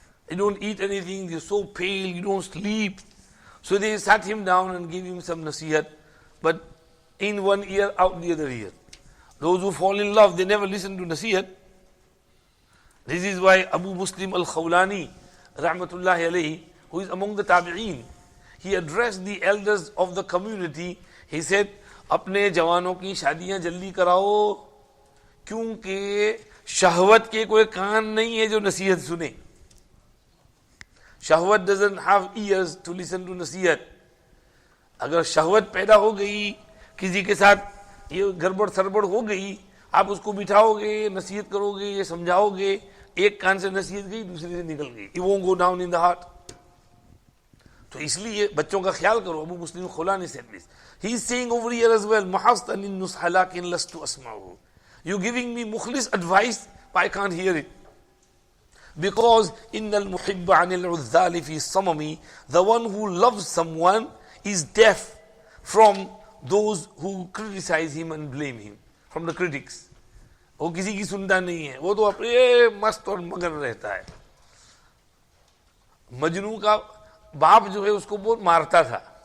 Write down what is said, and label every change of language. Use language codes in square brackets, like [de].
[en] You don't eat anything, you're so pale, you don't sleep. So they sat him down and gave him some nasihat, but in one ear, out the other ear. Those who fall in love, they never listen to nasihat. This is why Abu Muslim al-Khawlani, rahmatullahi alayhi, who is among the tabi'een, he addressed the elders of the community. He said, [hi] अपने जवानों की शादियां जल्दी कराओ, क्योंकि शहवत के कोई कान नहीं है जो नसीहत सुने. [en] शहवत doesn't have ears to listen to नसीहत. [hi] अगर शहवत पैदा हो गई, किसी के साथ ये गड़बड़ सरबड़ हो गई, आप उसको बिठाओगे, नसीहत करोगे, ये समझाओगे, एक कान से नसीहत गई, दूसरे से निकल गई. [en] It won't go down in the heart. [hi] तो इसलिए बच्चों का ख्याल करो. अबू मुस्लिम खुलानी [en] said this. He is saying over here as well, [ar] Mahaftanin nushalakin lastu asma'u. [en] You giving me mukhlis advice, but I can't hear it. Because [ar] innal muhibba anil uzzali fi samami, [en] the one who loves someone is deaf from those who criticize him and blame him, from the critics. [hi] वो किसी की सुनता नहीं है, वो तो अपने मस्त और मगन रहता है. मजनू का बाप जो है उसको बहुत मारता था.